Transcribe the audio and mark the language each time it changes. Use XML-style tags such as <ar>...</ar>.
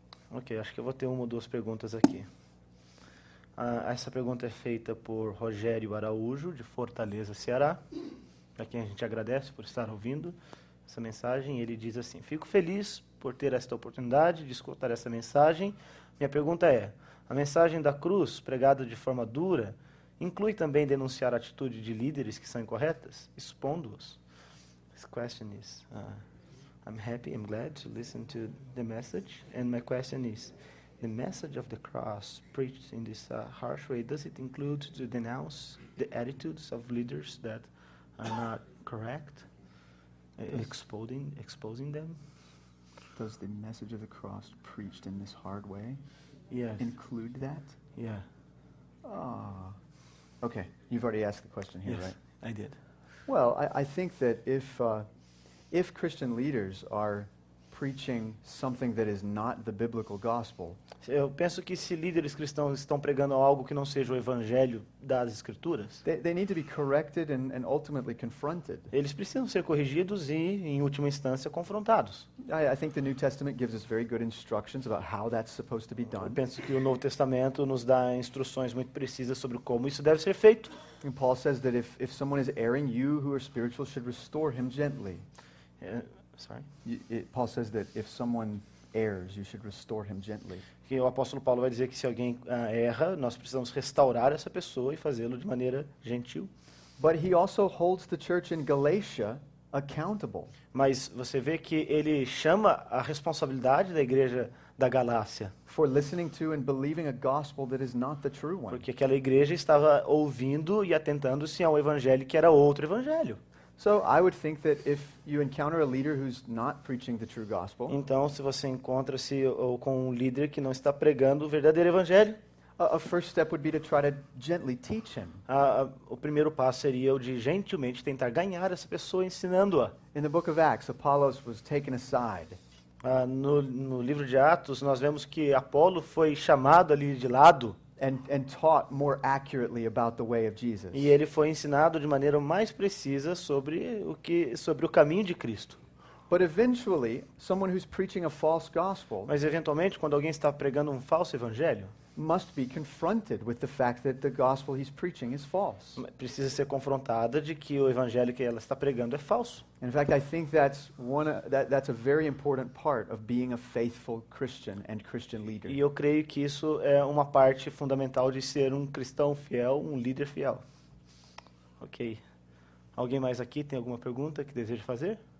<pt>Ok, acho que eu vou ter uma ou duas perguntas aqui. Essa pergunta é feita por Rogério Araújo, de Fortaleza, Ceará, a quem a gente agradece por estar ouvindo essa mensagem. Ele diz assim: fico feliz por ter esta oportunidade de escutar essa mensagem. Minha pergunta é: a mensagem da cruz, pregada de forma dura, inclui também denunciar a atitude de líderes que são incorretas, expondo-os?</pt> <en>This question is... I'm happy, I'm glad to listen to the message. And my question is, the message of the cross preached in this harsh way, does it include to denounce the attitudes of leaders that are not correct, exposing them? Does the message of the cross preached in this hard way Yes. include that? Yeah. Ah. Okay, you've already asked the question here, Yes, right? I did. Well, I think that if Christian leaders are preaching something that is not the biblical gospel,</en> <pt>Eu penso que se líderes cristãos estão pregando algo que não seja o evangelho das Escrituras,</pt> <en>they need to be corrected and ultimately confronted.</en> <pt>eles precisam ser corrigidos e, em última instância, confrontados.</pt> <en>I think the New Testament gives us very good instructions about how that's supposed to be</en> <pt>Eu</pt> <en>done.</en> <pt>penso que o Novo Testamento nos dá instruções muito precisas sobre como isso deve ser feito.</pt> <en>And Paul says that if someone is erring, you who are spiritual should restore him gently. Sorry. Paul says that if someone errs, you should restore him gently.</en> <pt>Que o apóstolo Paulo vai dizer que se alguém erra, nós precisamos restaurar essa pessoa e fazê-lo de maneira gentil.</pt> <en>But he also holds the church in Galatia accountable.</en> <pt>Mas você vê que ele chama a responsabilidade da igreja da Galácia,</pt> <en>For listening to and believing a gospel that is not the true one.</en> <pt>porque aquela igreja estava ouvindo e atentando-se a um evangelho que era outro evangelho.</pt> <en>So I would think that if you encounter a leader who's not preaching the true gospel,</en> <pt>Então, se você encontra-se com um líder que não está pregando o verdadeiro evangelho,</pt> <en>a first step would be to try to gently teach him.</en> <pt>o primeiro passo seria o de gentilmente tentar ganhar essa pessoa ensinando-a.</pt> <en>In the book of Acts, Apollos was taken aside.</en> <pt>No livro de Atos, nós vemos que Apolo foi chamado ali de lado</pt> <en>And taught more accurately about the way of Jesus.</en> <pt>e ele foi ensinado de maneira mais precisa sobre o caminho de Cristo.</pt> <en>But eventually, someone who's preaching a false gospel,</en> <pt>Mas eventualmente, quando alguém está pregando um falso evangelho,</pt> <en>must be confronted with the fact that the gospel he's preaching is false.</en> <pt>Precisa ser confrontada de que o evangelho que ela está pregando é falso.</pt> <en>In fact, I think that's that's a very important part of being a faithful Christian and Christian leader.</en> <pt>E eu creio que isso é uma parte fundamental de ser um cristão fiel, um líder fiel. Ok. Alguém mais aqui tem alguma pergunta que deseja fazer?</pt>